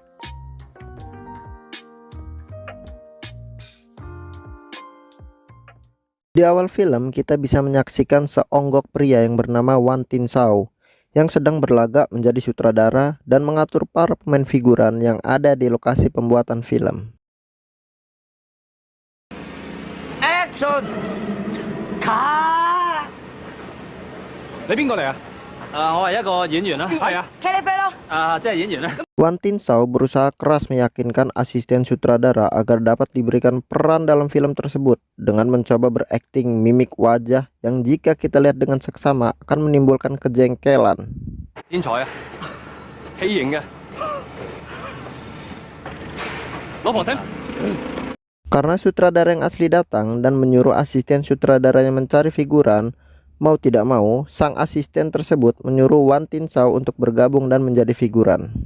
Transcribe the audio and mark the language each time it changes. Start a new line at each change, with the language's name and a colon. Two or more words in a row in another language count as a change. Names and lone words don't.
Indonesian: Di awal film kita bisa menyaksikan seonggok pria yang bernama Wan Tin Shaw yang sedang berlagak menjadi sutradara dan mengatur para pemain figuran yang ada di lokasi pembuatan film. Action! Cut!
Cantonese: 你邊個嚟啊？我係一個演員啦。係啊，即係演員啦。
Indonesian: Wan Tin Shaw berusaha keras meyakinkan asisten sutradara agar dapat diberikan peran dalam film tersebut dengan mencoba berakting mimik wajah yang jika kita lihat dengan seksama akan menimbulkan kejengkelan.
Cantonese: 天才啊，喜型嘅，老婆醒。
Indonesian: Karena sutradara yang asli datang dan menyuruh asisten sutradaranya mencari figuran, mau tidak mau sang asisten tersebut menyuruh Wan Tin Shaw untuk bergabung dan menjadi figuran.